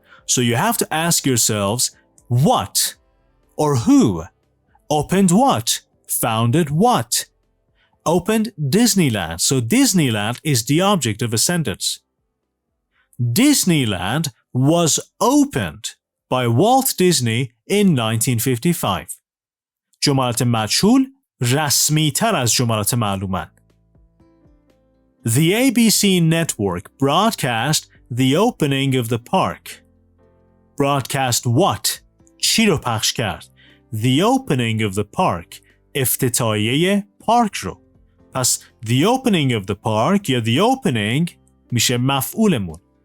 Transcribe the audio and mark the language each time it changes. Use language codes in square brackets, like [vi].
[en] So you have to ask yourselves, what or who opened what? Founded what? Opened Disneyland. So Disneyland is the object of a sentence. Disneyland was opened by Walt Disney in 1955. [fa] جملات مجهول رسمی تر از جملات معلومن. [en] The ABC network broadcast the opening of the park. Broadcast what? [fa] چی رو پخش کرد؟ [en] The opening of the park. [fa] افتتاحیه پارک رو. پس [en] the opening of the park [fa] یا the opening میشه مفعولمون.